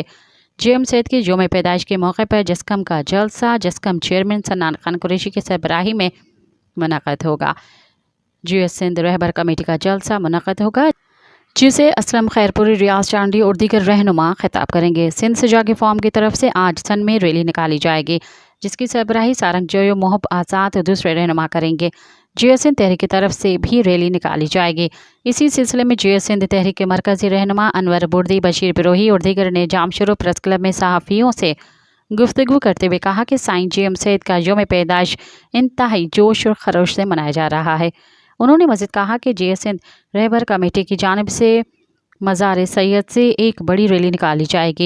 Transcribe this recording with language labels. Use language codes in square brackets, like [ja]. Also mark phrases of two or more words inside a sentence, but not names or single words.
[ur] جی ایم سید کے یوم پیدائش کے موقع پر جسقم کا جلسہ جسقم چیئرمین صنعان خان قریشی کے سربراہی میں منعقد ہوگا. جیے سندھ رہبر کمیٹی کا جلسہ منعقد ہوگا جسے اسلم خیرپوری، ریاض چانڈیو اور دیگر رہنما خطاب کریں گے. سندھ سجا کے فارم کی طرف سے آج سن میں ریلی نکالی جائے گی جس کی سربراہی سارنگ جویو محب آزاد اور دوسرے رہنما کریں گے. جیے سندھ تحریک کی طرف سے بھی ریلی نکالی جائے گی. اسی سلسلے میں جیے سندھ تحریک کے مرکزی رہنما انور بردی، بشیر بروہی اور دیگر نے جامشورو پریس کلب میں صحافیوں سے گفتگو کرتے ہوئے کہا کہ سائیں جی ایم سید کا یوم پیدائش انتہائی جوش اور خروش سے منایا جا رہا ہے. انہوں نے مزید کہا کہ جیے سندھ رہبر کمیٹی کی جانب سے مزار سید سے ایک بڑی ریلی نکالی جائے گی.